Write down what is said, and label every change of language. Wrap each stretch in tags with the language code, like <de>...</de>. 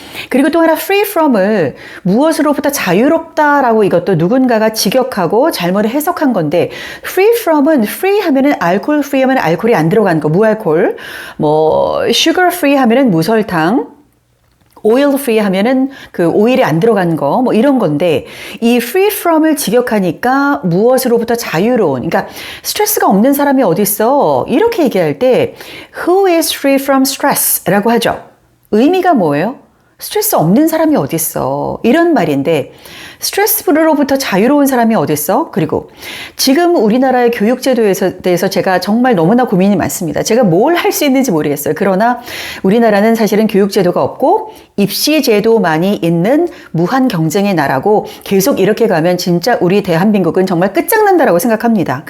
<ko>그리고 또 하나 free from을 무엇으로부터 자유롭다라고 이것도 누군가가 직역하고 잘못 해석한 건데 free from은 free 하면은 알코올 free 하면 알코올이 안 들어간 거, 무알콜. 뭐 sugar free 하면은 무설탕. 오일 프리 하면은 그 오일이 안 들어간 거, 뭐 이런 건데, 이 free from을 직역하니까 무엇으로부터 자유로운, 그러니까 스트레스가 없는 사람이 어디 있어? 이렇게 얘기할 때,</ko> <en>who is free from stress?</en> <ko>라고 하죠. 의미가 뭐예요? 스트레스 없는 사람이 어디 있어? 이런 말인데, 스트레스로부터 자유로운 사람이 어디 있어? 그리고 지금 우리나라의 교육제도에 대해서 제가 정말 너무나 고민이 많습니다. 제가 뭘 할 수 있는지 모르겠어요. 그러나 우리나라는 사실은 교육제도가 없고 입시제도만이 있는 무한 경쟁의 나라고 계속 이렇게 가면 진짜 우리 대한민국은 정말 끝장난다라고 생각합니다.</ko>